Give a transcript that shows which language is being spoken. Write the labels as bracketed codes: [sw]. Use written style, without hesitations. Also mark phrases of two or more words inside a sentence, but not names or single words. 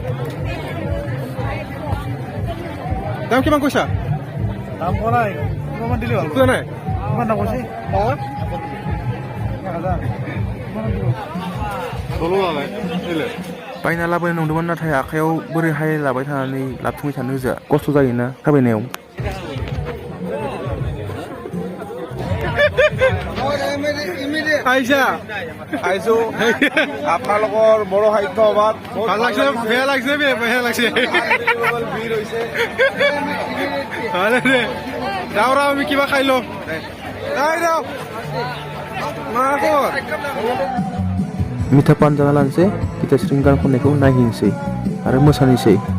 [as] Lagi. দাম কিমান কৈছা? দাম কোৱা নাই, কিমান দিলে ভাল? কোৱা নাই কিমান দাম কৈছে? 1000 [brx] बायना लाबोनो नंदोंमोन नाथाय आखायाव बोरैहाय लाबाय थानानै लाबथिंबाय थानो होजा खस्थ' जायोना थाबायनायाव। [as] আহিছা আহিছো আপোনালোকৰ বড়ো সাহিত্য সভাত ভাল লাগছে, বেয়া লাগছে, বেয়া লাগছে, ভিৰ হৈছে। যাওঁ ৰ আমি কিবা খাই লওঁ। [brx] मिठा पान जाना लानोसै गिताश्रीनि गान खननायखौ नायहैनोसै आरो मोसानोसै।